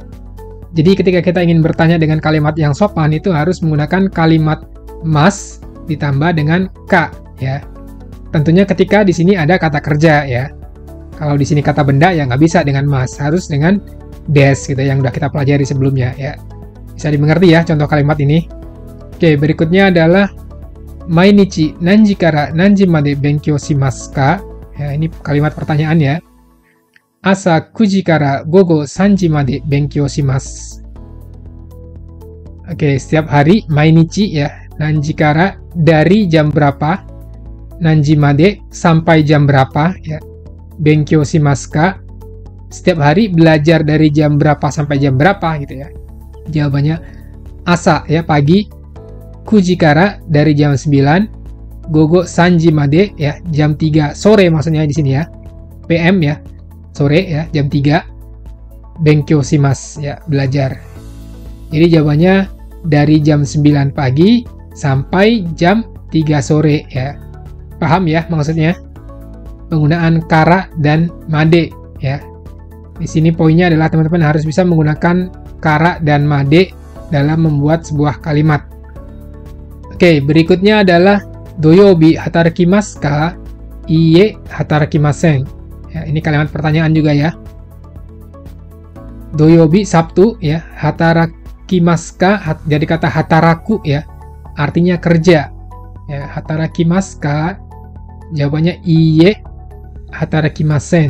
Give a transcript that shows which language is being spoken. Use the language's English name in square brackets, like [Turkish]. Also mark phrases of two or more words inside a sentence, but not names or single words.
[Indonesian] Jadi ketika kita ingin bertanya dengan kalimat yang sopan itu harus menggunakan kalimat mas ditambah dengan ka ya. Tentunya ketika di sini ada kata kerja ya. Kalau di sini kata benda ya nggak bisa dengan mas, harus dengan des gitu yang udah kita pelajari sebelumnya ya. Bisa dimengerti ya contoh kalimat ini. [Japanese] Oke, berikutnya adalah 毎日何時から何時まで勉強しますか? [Indonesian] Ya, ini kalimat pertanyaan ya. [Japanese] 朝9時から午後3時まで勉強します. [Indonesian] Oke, setiap hari mainichi ya. [Japanese] 何時から [Indonesian] dari jam berapa? [Japanese] 何時まで [Indonesian] sampai jam berapa ya. [Japanese] 勉強しますか? [Indonesian] Setiap hari belajar dari jam berapa sampai jam berapa gitu ya. Jawabannya asa ya, pagi. [Japanese] 9時から [Indonesian] dari jam 9. [Japanese] 午後3時まで [Indonesian] ya, jam 3 sore maksudnya di sini ya. PM ya. Sore ya, jam 3. [Japanese] 勉強します [Indonesian] ya, belajar. Jadi jawabannya dari jam 9 pagi sampai jam 3 sore ya. Paham ya maksudnya? Penggunaan kara dan made ya. Di sini poinnya adalah teman-teman harus bisa menggunakan kara dan made dalam membuat sebuah kalimat. Oke, berikutnya adalah [Japanese] 土曜日働きますか? いいえ働きません. [Indonesian] Ya, ini kalimat pertanyaan juga ya. Doyobi Sabtu ya, [Japanese] 働きますか? [Indonesian] Jadi kata hataraku ya, artinya kerja. [Japanese] Ya, 働きますか? [Indonesian] Jawabannya [Japanese] いいえ働きません.